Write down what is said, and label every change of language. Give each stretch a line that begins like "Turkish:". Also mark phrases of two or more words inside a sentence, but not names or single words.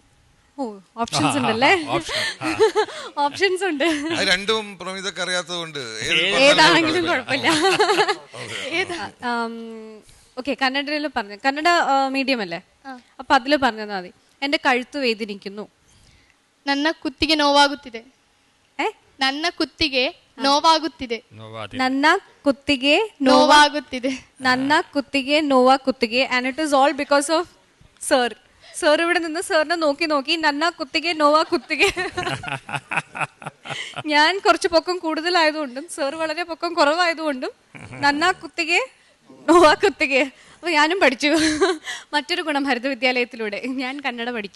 Malayalam: ഓ, ഓപ്ഷൻസ് ഉണ്ടല്ലേ? ഓപ്ഷൻസ് ഉണ്ട്. രണ്ടും പ്രമിതക്ക് അറിയാത്തതുകൊണ്ട് ഏതാണെങ്കിലും കുഴപ്പമില്ല. ഓക്കെ, കന്നഡയിൽ പറഞ്ഞു. കന്നഡ മീഡിയം അല്ലേ? അപ്പൊ അതില് പറഞ്ഞാൽ മതി. എന്റെ കഴുത്ത് വേദനിക്കുന്നു.
Kannada: ನನ್ನ ಕುತ್ತಿಗೆ ನೋವಾಗುತ್ತಿದೆ. ನನ್ನ ಕುತ್ತಿಗೆ ನೋವಾಗುತ್ತಿದೆ. ನನ್ನ ಕುತ್ತಿಗೆ ನೋವಾಗುತ್ತಿದೆ. ನನ್ನ ಕುತ್ತಿಗೆ ನೋವಾಗುತ್ತಿದೆ.
English: And it is all because of sir.
Malayalam: സർ ഇവിടെ നിന്ന് സാറിനെ നോക്കി
Kannada: ನನ್ನ ಕುತ್ತಿಗೆ ನೋವಾ ಕುತ್ತಿಗೆ.
Malayalam: ഞാൻ കുറച്ച് പൊക്കം കൂടുതലായതുകൊണ്ടും സാർ വളരെ പൊക്കം കുറവായതുകൊണ്ടും
Kannada: ನನ್ನ ಕುತ್ತಿಗೆ ನೋವಾ ಕುತ್ತಿಗೆ.
Malayalam: അപ്പോൾ ഞാനും പഠിച്ചു. മറ്റൊരു ഗുണം ഹരിത വിദ്യാലയത്തിലൂടെ ഞാൻ കന്നഡ പഠിച്ചു.